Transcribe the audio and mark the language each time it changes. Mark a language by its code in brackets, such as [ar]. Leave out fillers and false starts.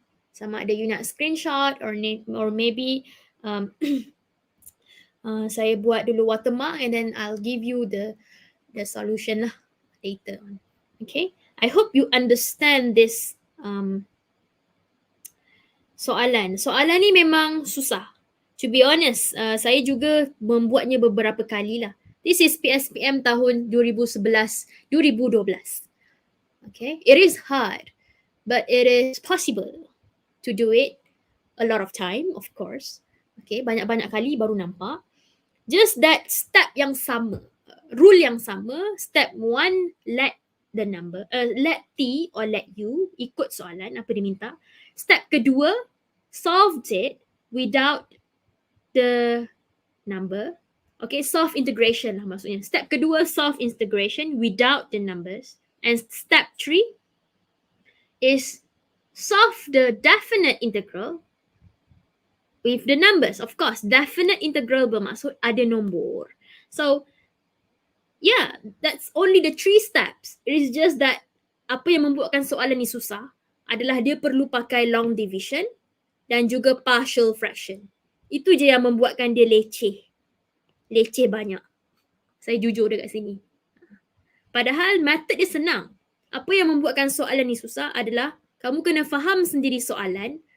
[ms] Sama ada [en] you nak screenshot or maybe [ms] saya buat dulu [en] watermark and then I'll give you the solution lah later on. Okay? I hope you understand this soalan. [ms] Soalan ni memang susah. [en] To be honest, [ms] saya juga membuatnya beberapa kali lah. [en] This is PSPM tahun 2011, 2012. Okay? It is hard, but it is possible to do it a lot of time, of course. [ms] Okay? Banyak-banyak kali baru nampak. [en] Just that step [ms] yang sama, rule yang sama. [en] Step 1, let the number, let T or let U [ms] ikut soalan apa diminta. [en] Step kedua, solved it without the number. Okay, solve integration lah maksudnya. Step kedua, solve integration without the numbers. And step 3 is solve the definite integral with the numbers. Of course, definite integral [ms] bermaksud ada nombor. [en] So, yeah, that's only the 3 steps. It is just that [ms] apa yang membuatkan soalan ni susah adalah dia perlu pakai long division dan juga partial fraction. Itu je yang membuatkan dia leceh. Leceh banyak. Saya jujur dekat sini. Padahal method dia senang. Apa yang membuatkan soalan ni susah adalah kamu kena faham sendiri soalan,